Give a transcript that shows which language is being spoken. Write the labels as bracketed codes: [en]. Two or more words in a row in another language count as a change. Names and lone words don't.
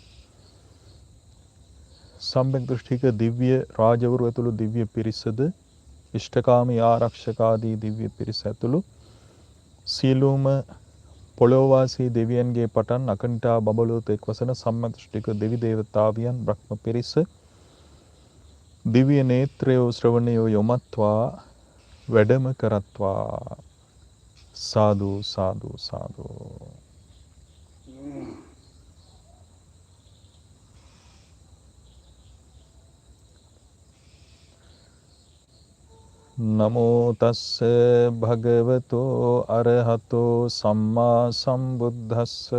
[si] සම්‍යක් දෘෂ්ටික දිව්‍ය රාජවරු ඇතුළු දිව්‍ය පිරිසද ඉෂ්ඨකාමී ආරක්ෂකාදී දිව්‍ය පිරිස ඇතුළු සියලුම පොළොවවාසී දෙවියන්ගේ පටන් අකනිටා බබලෝත එක්වසන සම්‍යක් දෘෂ්ටික දෙවි දේවතාවියන් බ්‍රහ්ම පිරිස දිව්‍ය නේත්‍රයෝ ශ්‍රවණයෝ යොමත්වා වැඩම කරත්වා. සාදු සාදු සාදු. [pi] නමෝ තස්ස භගවතෝ අරහතෝ සම්මා සම්බුද්දස්ස.